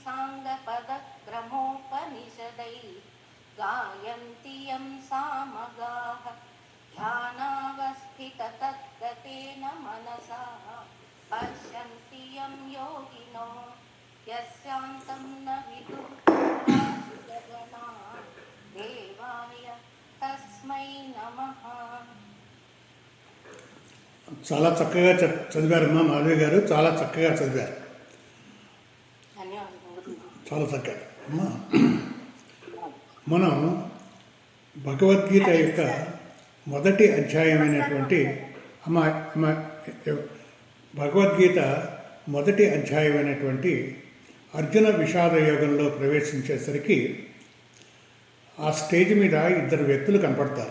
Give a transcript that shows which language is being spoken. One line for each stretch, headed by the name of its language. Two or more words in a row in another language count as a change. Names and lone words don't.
Sanskrit: साङ्गपदक्रमोपनिषदैः गायन्ति यं सामगाः ध्यानावस्थिततद्गतेन मनसा पश्यन्ति यं योगिनो यस्यान्तं न विदुः देवाय तस्मै नमः.
Telugu: చాలా చక్కగా చదివారమ్మా మాధవి గారు, చాలా చక్కగా చదివారు, చాలా చక్కగా. అమ్మా, మనం భగవద్గీత యొక్క మొదటి అధ్యాయమైనటువంటి భగవద్గీత మొదటి అధ్యాయమైనటువంటి అర్జున విషాద యోగంలో ప్రవేశించేసరికి ఆ స్టేజ్ మీద ఇద్దరు వ్యక్తులు కనపడతారు.